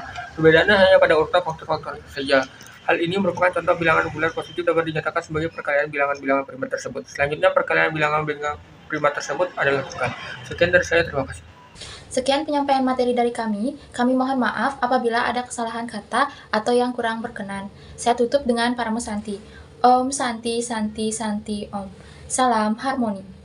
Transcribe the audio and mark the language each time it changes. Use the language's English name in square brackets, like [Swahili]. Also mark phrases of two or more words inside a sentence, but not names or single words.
[Indonesian] Perbedaannya hanya pada urutan faktor-faktor saja. Hal ini merupakan contoh bilangan bulat positif dapat dinyatakan sebagai perkalian bilangan-bilangan prima tersebut. Selanjutnya, perkalian bilangan-bilangan prima tersebut adalah tunggal. Sekian dari saya, terima kasih. Sekian penyampaian materi dari kami. Kami mohon maaf apabila ada kesalahan kata atau yang kurang berkenan. Saya tutup dengan Paramo Santi. [Sanskrit] Om Santi Santi Santi Om. [Indonesian] Salam harmoni.